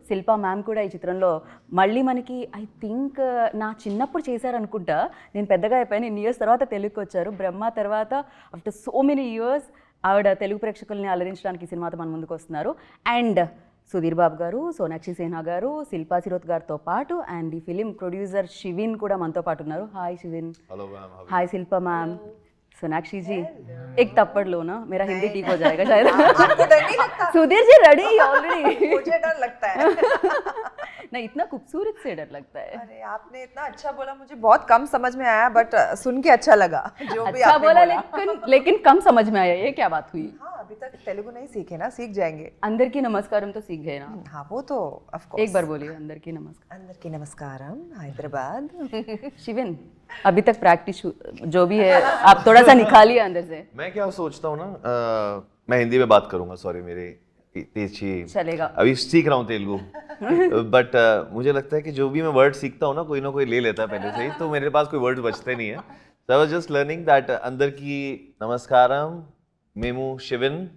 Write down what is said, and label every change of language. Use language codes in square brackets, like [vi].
[te] Shilpa ma'am కూడా ఈ చిత్రంలో మళ్ళీ మనకి [en] I think [te] నా చిన్నప్పుడు చేశారనుకుంటా, నేను పెద్దగా అయిపోయాను, ఇన్ని ఇయర్స్ తర్వాత తెలుగుకి వచ్చారు. బ్రహ్మ తర్వాత [en] after so many years [te] ఆవిడ తెలుగు ప్రేక్షకుల్ని అలరించడానికి ఈ సినిమాతో మన ముందుకు వస్తున్నారు. అండ్ సుధీర్ బాబు గారు, సోనాక్షి సిన్హా గారు, శిల్పా శిరోత్ గారితో పాటు అండ్ ఈ ఫిలిం ప్రొడ్యూసర్ శివిన్ కూడా మనతో పాటు ఉన్నారు. హాయ్ శివిన్. [hi] Hello ma'am. हाय शिल्पा मैम. सोनाक्षी जी, एक थप्पड़ लो ना, मेरा हिंदी ठीक हो जाएगा शायद. आपको डर नहीं लगता? Sudhir ji ready already. मुझे डर लगता है. नहीं, इतना खूबसूरत से डर लगता है. अरे आपने इतना अच्छा बोला, मुझे बहुत कम समझ में आया, बट सुन के अच्छा लगा. जो भी अच्छा आपने बोला, बोला. लेकिन कम समझ में आया. ये क्या बात हुई? हाँ, अभी तक तेलुगु नहीं सीखे ना, सीख जाएंगे. [te] अंदर की नमस्कारम [hi] तो सीख गए ना. हाँ, वो तो ऑफ कोर्स. एक बार बोलिए, [te] अंदर की नमस्कार. अंदर की नमस्कारम, हैदराबाद. [hi] शिविन, अभी तक प्रैक्टिस जो भी है आप थोड़ा सा निकालिए अंदर से. मैं क्या सोचता हूँ ना, मैं हिंदी में बात करूंगा. सॉरी, मेरी तेजी चलेगा. अभी सीख रहा हूँ तेलुगु. बट मुझे लगता है कि जो भी मैं वर्ड सीखता हूँ ना, कोई ना कोई ले लेता है पहले से ही, तो मेरे पास कोई वर्ड बचते नहीं है. [en] So I was just learning that [te] अंदर की नमस्कारम मेमू शिविन.